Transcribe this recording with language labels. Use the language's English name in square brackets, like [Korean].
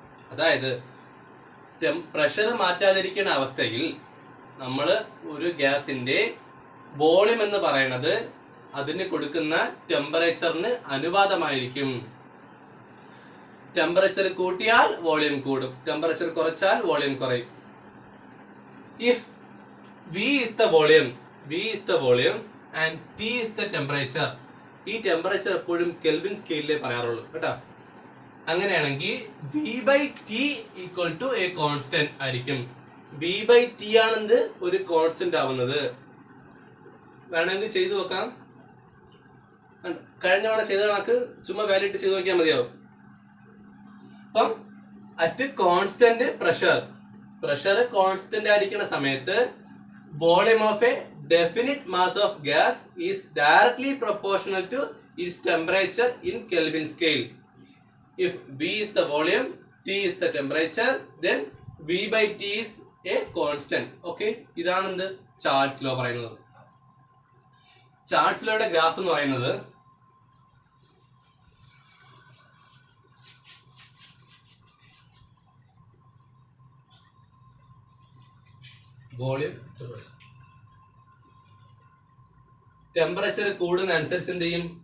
[Malayalam] അതായത് പ്രഷർ മാറ്റാതിരിക്കുന്ന അവസ്ഥയിൽ നമ്മൾ ഒരു ഗ്യാസിന്റെ വോളിയം എന്ന് പറയുന്നത് അതിന് കൊടുക്കുന്ന ടെമ്പറേച്ചറിന് അനുപാതമായിരിക്കും. ടെമ്പറേച്ചർ കൂട്ടിയാൽ വോളിയം കൂടും, ടെമ്പറേച്ചർ കുറച്ചാൽ വോളിയം കുറയും. [English] If V is the volume and T is the temperature. [Malayalam] ഈ ടെമ്പറേച്ചർ എപ്പോഴും കെൽവിൻ സ്കെയിലിലേ പറയാറുള്ളൂ കേട്ടോ. അങ്ങനെയാണെങ്കിൽ [English] V/T equal to a constant [Malayalam] ആയിരിക്കും. V/T ആണെന്ത്? ഒരു കോൺസ്റ്റന്റ് ആവുന്നത്. വേണമെങ്കിൽ ചെയ്തു നോക്കാം. കഴിഞ്ഞ തവണ ചെയ്ത കണക്ക് ചുമ്മാ വാല്യൂ ഇട്ട് ചെയ്ത് നോക്കിയാൽ മതിയാവും. അപ്പം [English] at constant pressure [Malayalam] കോൺസ്റ്റന്റ് ആയിരിക്കുന്ന സമയത്ത് [English] Volume of a definite mass of gas is directly proportional to its temperature in Kelvin scale. If V is the volume, T is the temperature, then V/T is a constant. [Malayalam] Okay, ഇതാണ് എന്ത്? Charles law പറയുന്നത്. Charles ലോയുടെ graph എന്ന് പറയുന്നത് volume temperature കൂടുന്ന അനുസരിച്ച് എന്ത് ചെയ്യും?